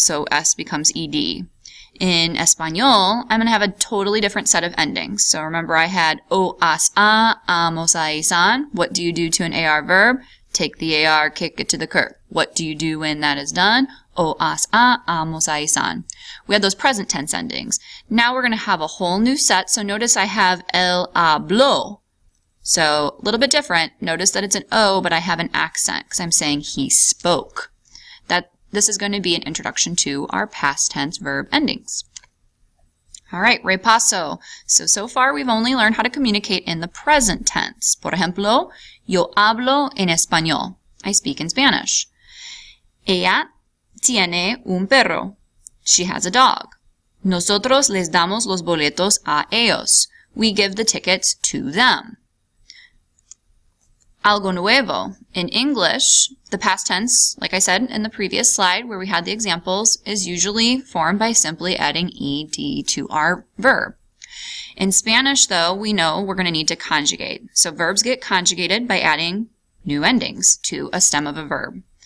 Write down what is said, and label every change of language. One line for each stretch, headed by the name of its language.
English: So s becomes ed. In Español, I'm going to have a totally different set of endings. So remember I had o, as, a, amos, a, isan. What do you do to an AR verb? take the AR, kick it to the curb. What do you do when that is done? O, as, a, amos, a, isan. We had those present tense endings. Now we're going to have a whole new set. So notice I have él habló. So a little bit different. Notice that it's an O, but I have an accent because I'm saying he spoke. This is going to be an introduction to our past tense verb endings. All right, repaso. So far we've only learned how to communicate in the present tense.
Spanish: Por ejemplo, yo hablo en español.
English: I speak in Spanish.
Spanish: Ella tiene un perro.
English: She has a dog.
Spanish: Nosotros les damos los boletos a ellos.
English: We give the tickets to them.
Spanish: Algo nuevo.
English: In English, the past tense, like I said in the previous slide where we had the examples, is usually formed by simply adding ed to our verb. In Spanish, though, we know we're going to need to conjugate. So verbs get conjugated by adding new endings to a stem of a verb.